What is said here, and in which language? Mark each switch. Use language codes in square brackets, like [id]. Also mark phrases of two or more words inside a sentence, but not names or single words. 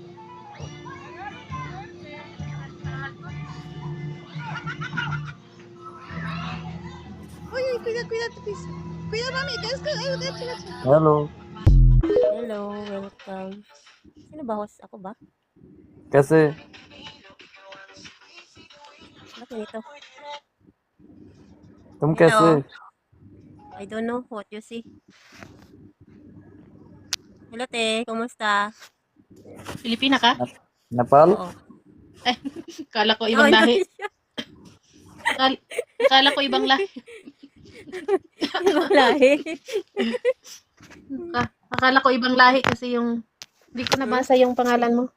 [es] Uy, uy, cuida, cuida tu piso. Cuida, mami, que es que... Ay, gacho, gacho. [en] Hello. Hello, welcome. [tl] Sino ba host? Ako ba? [hi] कैसे? [tl] Ba't ganito? [hi] तुम [en] Hello. [hi] कैसे? [en] I don't know what you see. Hello, [tl] te. Kumusta? Pilipina ka? नेपाल? Oo. Ay, kala ko No, ibang lahi. Indonesia. Akala ko ibang lahi. Ibang lahi. Akala ko ibang lahi kasi yung hindi ko nabasa yung pangalan mo.